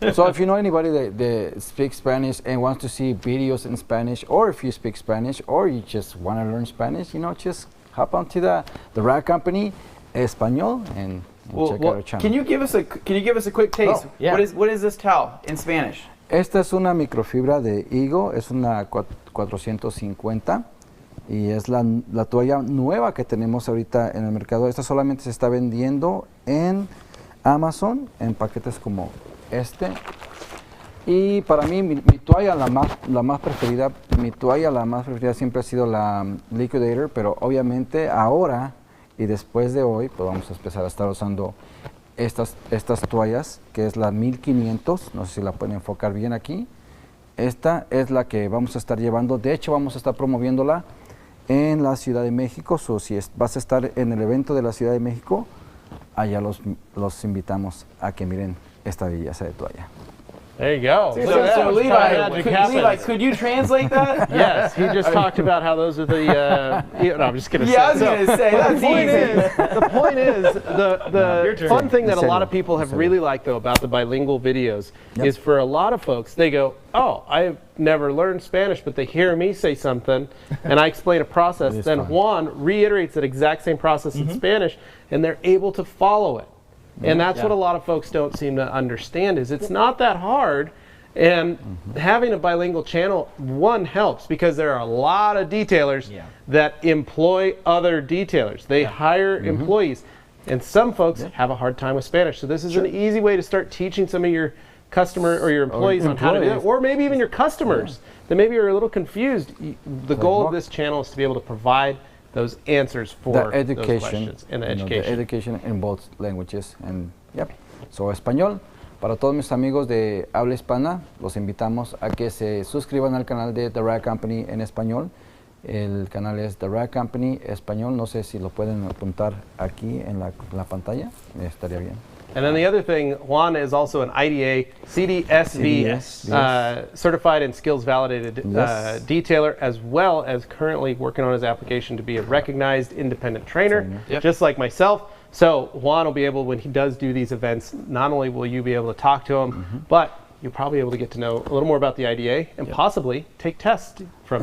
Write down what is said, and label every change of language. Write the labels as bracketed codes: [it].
[en] So if you know anybody that speaks Spanish and wants to see videos in Spanish, or if you speak Spanish, or you just want to learn Spanish, you know, just hop onto the Rag Company Español and check out our channel. Can you give us a quick taste? What is this towel in Spanish? [es] Esta es una microfibra de higo, es una 450 y es la toalla nueva que tenemos ahorita en el mercado. Esta solamente se está vendiendo en Amazon en paquetes como este. Y para mí mi toalla la más preferida siempre ha sido la Liquidator, pero obviamente ahora y después de hoy pues vamos a empezar a estar usando estas toallas, que es la 1500, no sé si la pueden enfocar bien aquí. Esta es la que vamos a estar llevando, de hecho vamos a estar promoviéndola en la Ciudad de México, si vas a estar en el evento de la Ciudad de México, allá los invitamos a que miren esta belleza de toalla. [en] There you go. So Levi, could you translate that? Yes, he just talked about how those are the. No, I'm just kidding. Yeah, I was going to say that's easy. The point is, the fun thing that a lot of people have really liked though about the bilingual videos is for a lot of folks, they go, "Oh, I've never learned Spanish," but they hear me say something, and I explain a process. Then Juan reiterates that exact same process in Spanish, and they're able to follow it. And that's what a lot of folks don't seem to understand is it's not that hard, and having a bilingual channel, one, helps because there are a lot of detailers that employ other detailers. They hire employees, and some folks have a hard time with Spanish. So this is an easy way to start teaching some of your customer or your employees on how to do it, or maybe even your customers that maybe are a little confused. The goal of this channel is to be able to provide those answers for the education, those questions and the education. The education in both languages. And so español. [es] Para todos mis amigos de habla hispana, los invitamos a que se suscriban al canal de The Rag Company en español. El canal es The Rag Company Español. No sé si lo pueden apuntar aquí en la pantalla. Estaría bien. [en] And then the other thing, Juan is also an IDA CDSV certified and skills validated detailer, as well as currently working on his application to be a recognized independent trainer, just like myself. So Juan will be able, when he does do these events, not only will you be able to talk to him, but you'll probably be able to get to know a little more about the IDA and possibly take tests from